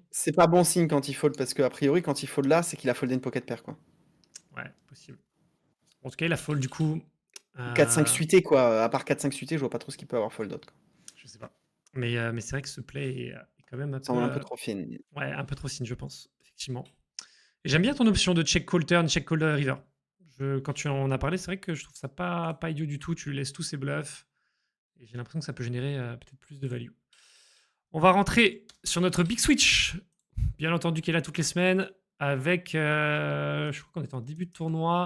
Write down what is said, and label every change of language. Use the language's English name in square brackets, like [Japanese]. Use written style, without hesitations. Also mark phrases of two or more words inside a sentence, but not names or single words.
[French] C'est pas bon signe quand il fold parce que a priori quand il fold là, c'est qu'il a foldé une [English] pocket pair [French] quoi. Ouais, possible. En tout cas, il a fold du coup. Ou 4-5 Euh, suité quoi. À part 4-5 suité, je vois pas trop ce qu'il peut avoir fold d'autre, quoi. je sais pas. Mais c'est vrai que ce play est quand même un Ça peu, semble un peu trop fine. ouais, un peu trop signe, je pense, effectivement. Et j'aime bien ton option de [English] check call turn, check call river. [French] Quand tu en as parlé, c'est vrai que je trouve ça pas idiot du tout. Tu laisses tous ces bluffs. Et j'ai l'impression que ça peut générer peut-être plus de value. On va rentrer sur notre [English] big switch, [French] bien entendu, qui est là toutes les semaines, avec, je crois qu'on est en début de tournoi.